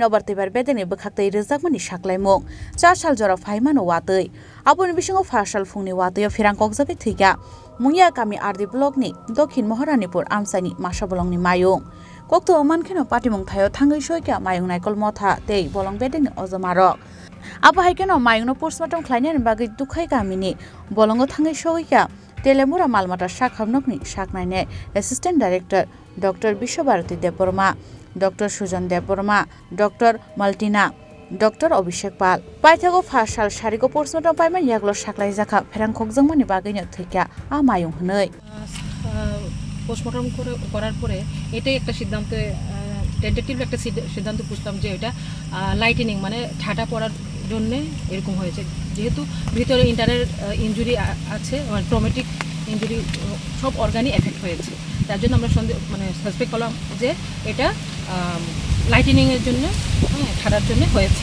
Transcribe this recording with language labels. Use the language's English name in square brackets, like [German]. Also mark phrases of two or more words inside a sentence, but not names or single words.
[Kok Borok] nobartibar bedeni bkhaktai rejakmani saklaimung 4 sal jora faimano watei aboni bisingo Farshal phungni watei ferang kokjagai thuika Mungya kami ardi blok ni dokhin Maharanipur amsani masa bolongni mayung kokto mankhino patimung thayo thangai soika mayung naikol motha tei bolong bedeni ojomarok abo haikeno mayungno postmortem khlainani bagi dukhai kamini bolongo thangai soika telemura malmata sakhamnokni saknaine [English] assistant director [Kok Borok] Dr. Bishwabharati Deborma Dr. Sujan Deborma Dr. Maltina Dr. Abhishek Pal Paithago Farshal Shariko postmortem paiman yaglo saklai jaka ferang khokjangmani bagino thika a mayung hnei [Bangla] পোস্টমর্টম করার পরে এটাই একটা সিদ্ধান্ত টেন্টেটিভ একটা সিদ্ধান্ত বুঝলাম যে এটা লাইটেনিং মানে ঠাটা পড়ার জন্য এরকম হয়েছে যেহেতু ভিতরে [English] internal injury [Bangla] আছে মানে [English] traumatic injury [Bangla] সব অর্গানই এফেক্ট হয়েছে তার জন্য আমরা মানে সাসপেক্ট করলাম যে এটা লাইটেনিং এর জন্য ঠাটার জন্য হয়েছে